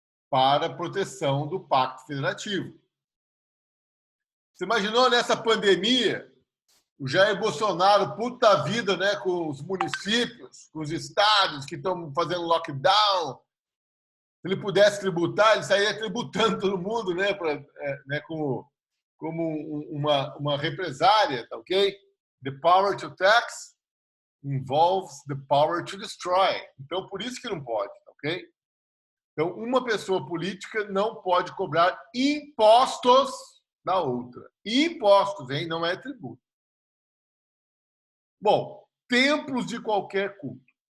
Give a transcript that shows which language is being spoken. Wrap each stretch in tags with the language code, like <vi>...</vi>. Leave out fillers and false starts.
<pt>Para a proteção do Pacto Federativo. Você imaginou nessa pandemia, o Jair Bolsonaro, puta vida, né, com os municípios, com os estados que estão fazendo lockdown. Se ele pudesse tributar, ele sairia tributando todo mundo, né, como uma represária, tá ok?</pt> <en>The power to tax involves the power to destroy.</en> <pt>Então, por isso que não pode, tá ok? Então, uma pessoa política não pode cobrar impostos da outra. Impostos, hein? Não é tributo. Bom, templos de qualquer culto.</pt>